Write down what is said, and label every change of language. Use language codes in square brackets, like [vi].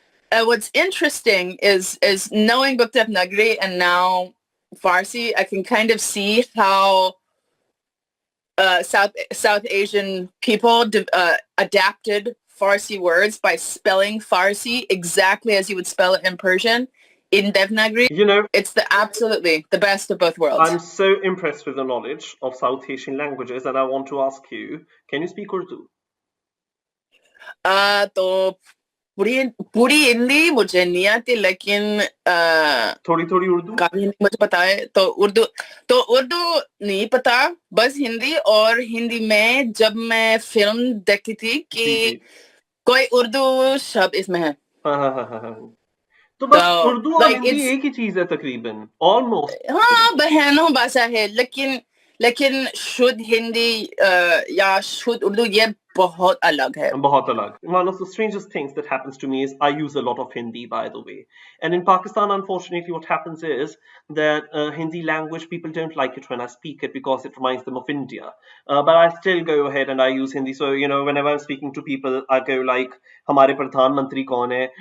[en] What's interesting is knowing both Devanagari and now Farsi, I can kind of see how South Asian people adapted Farsi words by spelling Farsi exactly as you would spell it in Persian in Devanagari. You know, It's absolutely the best of both worlds. I'm so impressed with the knowledge of South Asian languages, and I want to ask you, can you speak Urdu? [hi] तो पूरी हिंदी मुझे नहीं आती, लेकिन थोड़ी थोड़ी उर्दू काफी हिंदी मुझे पता है. तो उर्दू नहीं पता, बस हिंदी. और हिंदी में जब मैं फिल्म देखती थी कि कोई उर्दू शब्द इसमें है. तो बस उर्दू और हिंदी एक ही चीज है तकरीबन, ऑलमोस्ट. हाँ, बहनों भाषा है, लेकिन शुद्ध हिंदी या शुद्ध उर्दू ये बहुत अलग है. बहुत अलग. [en] One of the strangest things that happens to me is I use a lot of Hindi, by the way. And in Pakistan, unfortunately, what happens is that Hindi language, people don't like it when I speak it because it reminds them of India. But I still go ahead and I use Hindi. So, whenever I'm speaking to people, I go like, [hi] हमारे प्रधानमंत्री कौन है?